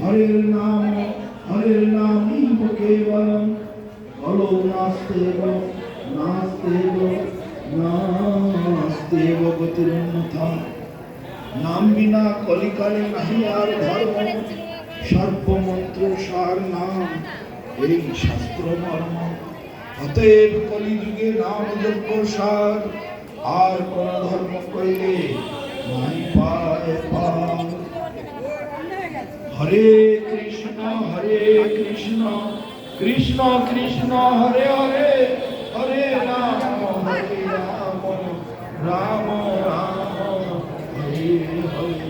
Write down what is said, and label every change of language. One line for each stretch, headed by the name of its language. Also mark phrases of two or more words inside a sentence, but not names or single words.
Sanskrit: हरे नाम केवलम कलो नास्तेव नास्तेव नास्तेव गतिर्न्यथा।
Bangla: নাম বিনা কলিকালে নাহি আর ধর্ম সর্বমন্ত্র সার নাম এই শাস্ত্র মর্ম। অতএব কলিযুগে নাম যজ্ঞ সার আর কোন ধর্ম কইলে নাই পায় পার। হরে কৃষ্ণ কৃষ্ণ কৃষ্ণ হরে হরে হরে রাম রাম রাম হরে হরে।